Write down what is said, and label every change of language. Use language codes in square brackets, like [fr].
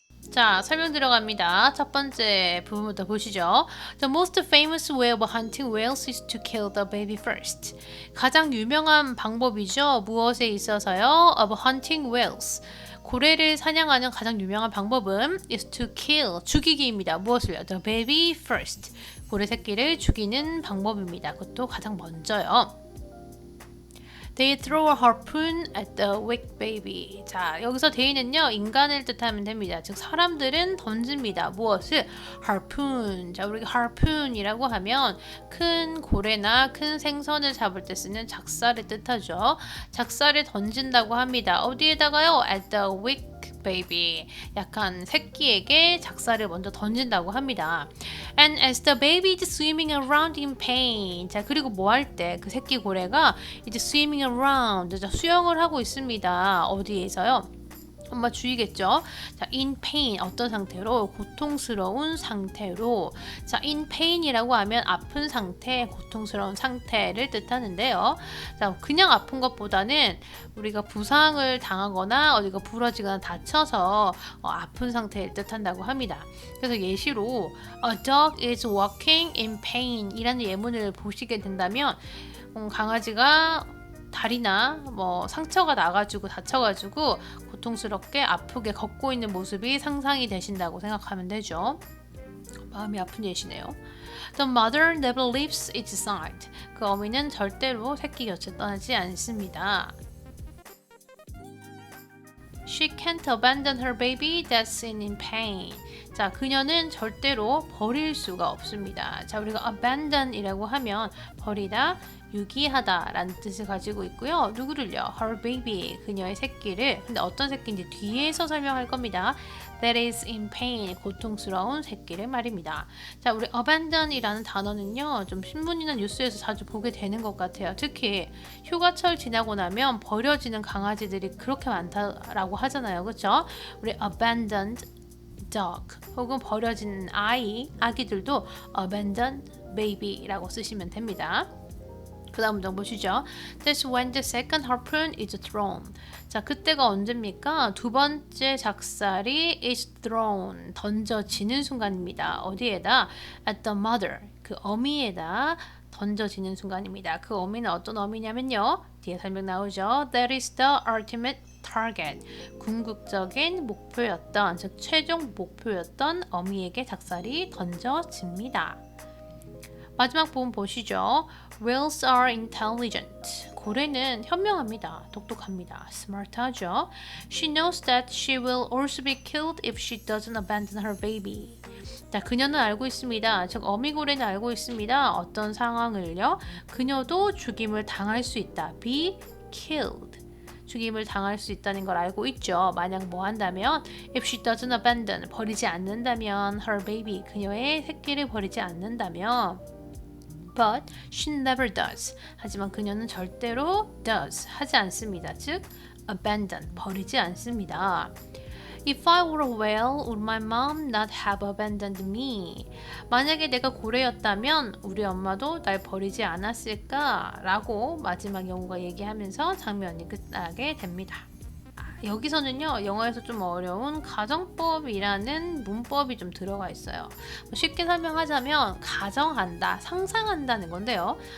[ko] 자, 설명 들어갑니다. 첫 번째 부분부터 보시죠. [en] The most famous way of hunting whales is to kill the baby first. [ko] 가장 유명한 방법이죠. 무엇에 있어서요? [en] Of hunting whales. [ko] 고래를 사냥하는 가장 유명한 방법은 [en] is to kill, [ko] 죽이기입니다. 무엇을요? [en] The baby first. [ko] 고래 새끼를 죽이는 방법입니다. 그것도 가장 먼저요. [en] They throw a harpoon at the weak baby. [ko] 자, 여기서 they는요, 인간을 뜻하면 됩니다. 즉, 사람들은 던집니다. 무엇을? harpoon. 자, 우리가 harpoon이라고 하면 큰 고래나 큰 생선을 잡을 때 쓰는 작살을 뜻하죠. 작살을 던진다고 합니다. 어디에다가요? [en] At the weak baby. [ko] 약한 새끼에게 작살을 먼저 던진다고 합니다. [en] And as the baby is swimming around in pain. [ko] 자, 그리고 뭐 할 때 그 새끼 고래가 이제 [en] swimming around. [ko] 자, 수영을 하고 있습니다. 어디에서요? 엄마 주의겠죠? 자, [en] in pain [ko] 어떤 상태로? 고통스러운 상태로. 자, [en] in pain [ko] 이라고 하면 아픈 상태, 고통스러운 상태를 뜻하는데요. 자, 그냥 아픈 것보다는 우리가 부상을 당하거나 어디가 부러지거나 다쳐서 아픈 상태를 뜻한다고 합니다. 그래서 예시로 [en] A dog is walking in pain [ko] 이라는 예문을 보시게 된다면 강아지가 다리나 상처가 나가지고 다쳐가지고 고통스럽게 아프게 걷고 있는 모습이 상상이 되신다고 생각하면 되죠. 마음이 아픈 예시네요. [en] The mother never leaves its side. [ko] 그 어미는 절대로 새끼 곁을 떠나지 않습니다. [en] She can't abandon her baby that's in pain. [ko] 자, 그녀는 절대로 버릴 수가 없습니다. 자, 우리가 abandon이라고 하면 버리다, 유기하다 라는 뜻을 가지고 있고요. 누구를요? [en] Her baby, [ko] 그녀의 새끼를. 근데 어떤 새끼인지 뒤에서 설명할 겁니다. [en] That is in pain, [ko] 고통스러운 새끼를 말입니다. 자, 우리 abandon이라는 단어는요, 좀 신문이나 뉴스에서 자주 보게 되는 것 같아요. 특히 휴가철 지나고 나면 버려지는 강아지들이 그렇게 많다라고 하잖아요. 그렇죠? 우리 [en] abandoned dog [ko] 혹은 버려진 아기들도 [en] abandoned baby [ko] 라고 쓰시면 됩니다. 그 다음 문장 보시죠. [en] That's when the second harpoon is thrown. [ko] 자, 그때가 언제입니까? 두 번째 작살이 [en] is thrown, [ko] 던져지는 순간입니다. 어디에다? [en] At the mother, [ko] 그 어미에다 던져지는 순간입니다. 그 어미는 어떤 어미냐면요. 뒤에 설명 나오죠. [en] That is the ultimate target. [ko] 궁극적인 목표였던, 즉 최종 목표였던 어미에게 작살이 던져집니다. 마지막 부분 보시죠. [en] Whales are intelligent. [ko] 고래는 현명합니다. 똑똑합니다. smart하죠. [en] She knows that she will also be killed if she doesn't abandon her baby. [ko] 자, 그녀는 알고 있습니다. 즉 어미고래는 알고 있습니다. 어떤 상황을요? 그녀도 죽임을 당할 수 있다. [en] be killed. [ko] 죽임을 당할 수 있다는 걸 알고 있죠. 만약 뭐 한다면 [en] if she doesn't abandon, [ko] 버리지 않는다면 [en] her baby, [ko] 그녀의 새끼를 버리지 않는다면 [en] but she never does. [ko] 하지만 그녀는 절대로 does, 하지 않습니다. 즉 abandon, 버리지 않습니다. [en] If I were a whale, would my mom not have abandoned me? [ko] 만약에 내가 고래였다면 우리 엄마도 날 버리지 않았을까? 라고 마지막 영우가 얘기하면서 장면이 끝나게 됩니다. 여기서는요, 영어에서 좀 어려운 가정법이라는 문법이 좀 들어가 있어요. 쉽게 설명하자면 가정한다, 상상한다는 건데요.